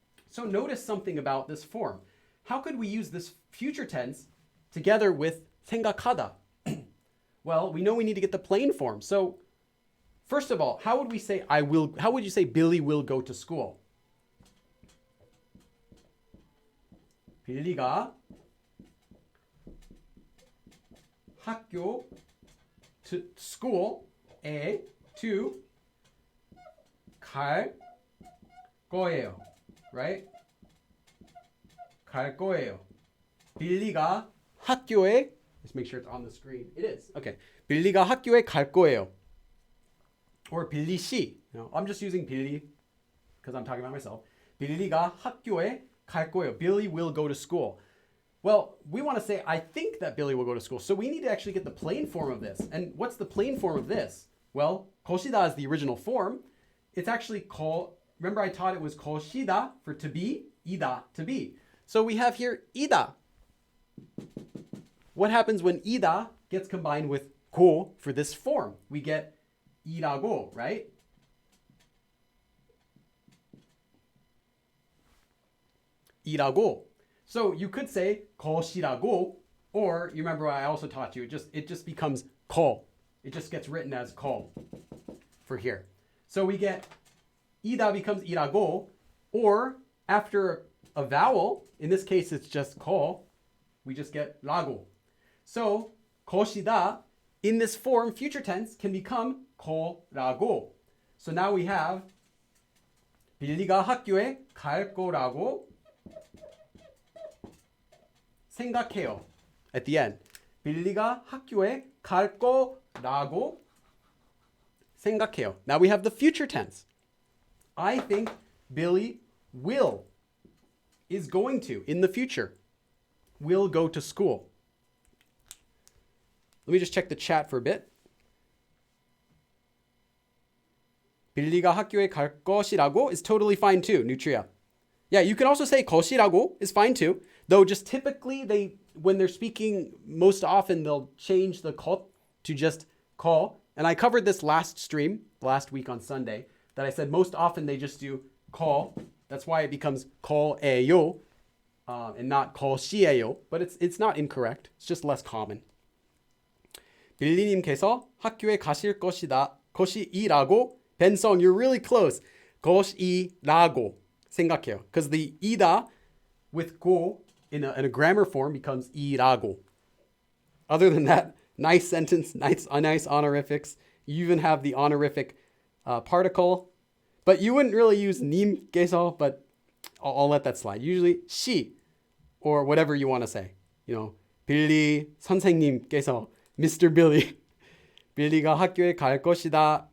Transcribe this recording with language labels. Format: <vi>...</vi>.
<en>So notice something about this form. How could we use this future tense together with 생각하다? Well, we know we need to get the plain form. So first of all, how would we say how would you say Billy will go to school?</en> <ko>빌리가 학교</ko> <en>to school</en> <ko>에 to 갈 거예요. Right? 갈 거예요. 빌리가 학교에,</ko> <en>let's make sure it's on the screen. It is. Okay.</en> <ko>빌리가 학교에 갈 거예요. Or 빌리 씨.</ko> <en>I'm just using 빌리 because I'm talking about myself. 빌리가 학교에 갈 거예요. Billy will go to school. Well, we want to say, I think that Billy will go to school. So we need to actually get the plain form of this. And what's the plain form of this? Well, 것이다 is the original form. It's actually remember I taught it was 것이다 for to be, 이다 to be. So we have here 이다. What happens when 이다 gets combined with 고 for this form? We get 이라고, right?</en> <ko>이라고.</ko> <en>So you could say 것이라고, or you remember I also taught you, it just becomes 거. It just gets written as 거 for here. So we get 이다 becomes 이라고, or after a vowel, in this case it's just 거, we just get 라고. So 것이다 in this form, future tense, can become 거라고. So now we have</en> <ko>빌리가 학교에 갈 거라고 생각해요.</ko> <en>At the end.</en> <ko>빌리가 학교에 갈 거라고 생각해요.</ko> <en>Now we have the future tense. I think Billy is going to, in the future, will go to school. Let me just check the chat for a bit.</en> <ko>빌리가 학교에 갈 것이라고</ko> <en>is totally fine too, Nutria. Yeah, you can also say 것이라고 is fine too. Though just typically when they're speaking, most often they'll change the 것 to just 거. And I covered this last week on Sunday, that I said most often they just do 거. That's why it becomes 거예요. and not 것이에요. But it's not incorrect. It's just less common.</en> <ko>빌리님께서 학교에 가실 것이라고 벤성,</ko> <en>you're really close.</en> <ko>것이라고 생각해요.</ko> <en>Because the 이다 with go in a grammar form becomes 이라고. Other than that, nice sentence, nice honorifics. You even have the honorific particle. But you wouldn't really use 님께서, but I'll let that slide. Usually she or whatever you want to say. You know, 빌리 선생님께서, Mr. Billy.</en> <ko>빌리가 학교에 갈 것이다.</ko>